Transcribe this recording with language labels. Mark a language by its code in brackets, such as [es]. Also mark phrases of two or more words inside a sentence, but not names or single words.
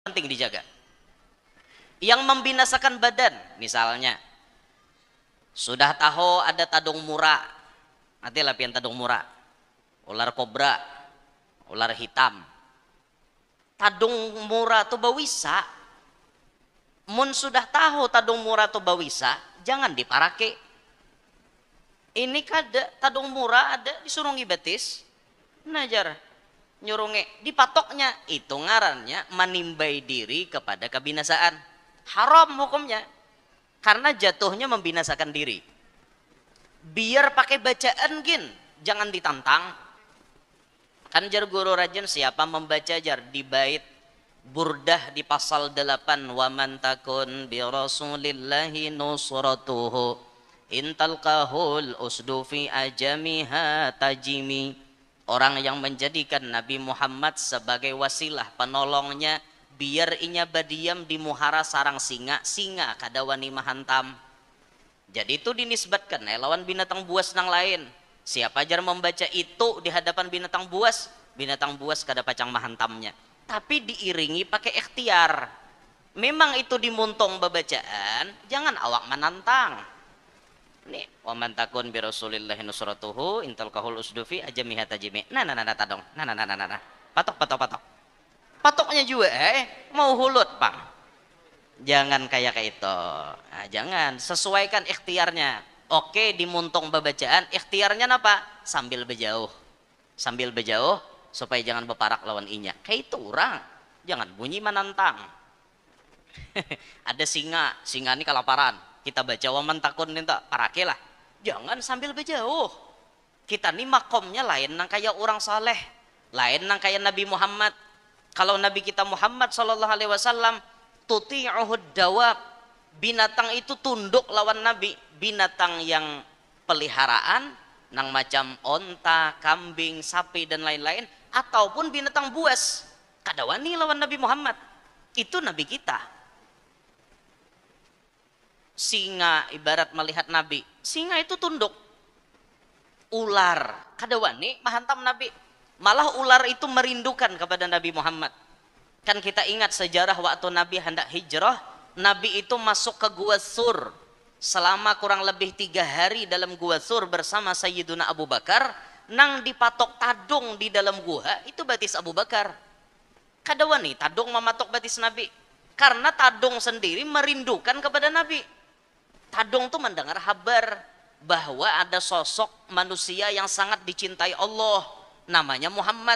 [id] penting dijaga. Yang membinasakan badan, misalnya sudah tahu ada [bjn] tadung mura, [id] nanti [bjn] lapian tadung mura, [id] ular kobra, ular hitam. [bjn] Tadung mura tuh bawisa, mun sudah tahu tadung mura tuh bawisa, jangan diparake. Ini kada tadung mura ada disuruh ngibatis, najar nyurunge dipatoknya, itu ngarannya [id] menimbai diri kepada kebinasaan, haram hukumnya karena jatuhnya membinasakan diri. [bjn] Biar pakai bacaan gin, jangan ditantang. Kan jar guru rajin siapa membaca jar di bait Burdah di pasal 8, [ar] وَمَنْ تَكُنْ بِرَسُولِ اللَّهِ نُصْرَتُهُ إِنْ تَلْقَهُ الْأُسْدُ فِي آجَامِهَا تَجِمِ. [id] Orang yang menjadikan Nabi Muhammad sebagai wasilah penolongnya, [bjn] biar inya badiam di muhara sarang singa, singa kada wani mahantam. Jadi itu dinisbatkan lawan binatang buas nang lain. Siapa jar membaca itu di hadapan binatang buas kada pacang mahantamnya. Tapi diiringi pakai ikhtiar. Memang itu dimuntung babacaan, jangan awak menantang. Nih, [ar] وَمَنْ تَكُنْ بِرَسُولِ اللَّهِ نُصْرَتُهُ إِنْ تَلْقَهُ الْأُسْدُ فِي آجَامِهَا تَجِمِ. [bjn] Nah tadong. Nah. Patok. Patoknya juga mau hulut, Bang. [id] Jangan kayak itu. [bjn] Nah, jangan, sesuaikan ikhtiarnya. Oke, dimuntung babacaan, ikhtiarnya apa? Sambil berjauh supaya jangan beparak lawan inya. Kayak itu orang. [id] Jangan bunyi menantang. Ada singa ini kelaparan. [bjn] Kita baca [ar] وَمَنْ تَكُنْ [bjn] minta parake lah. [id] Jangan sambil berjauh. [bjn] Kita nih makomnya lain nang kayak orang saleh, lain nang kayak Nabi Muhammad. [id] Kalau Nabi kita Muhammad [ar] صلى الله عليه وسلم تطيعه الدواب, [id] binatang itu tunduk lawan Nabi. [bjn] Binatang yang peliharaan nang macam onta, kambing, sapi dan lain-lain, ataupun binatang buas, kada wani lawan Nabi Muhammad. [id] Itu Nabi kita. Singa ibarat melihat Nabi, singa itu tunduk. [bjn] Ular kada wani mahantam Nabi, [id] malah ular itu merindukan kepada Nabi Muhammad. Kan kita ingat sejarah waktu Nabi hendak hijrah, Nabi itu masuk ke Gua Sur selama kurang lebih 3 hari dalam Gua Sur bersama Sayyiduna Abu Bakar. [bjn] Nang dipatok tadung di dalam gua itu batis Abu Bakar. Kada wani tadung mematok batis Nabi, karena tadung sendiri merindukan kepada Nabi. [id] Tadung tuh mendengar kabar bahwa ada sosok manusia yang sangat dicintai Allah, namanya Muhammad.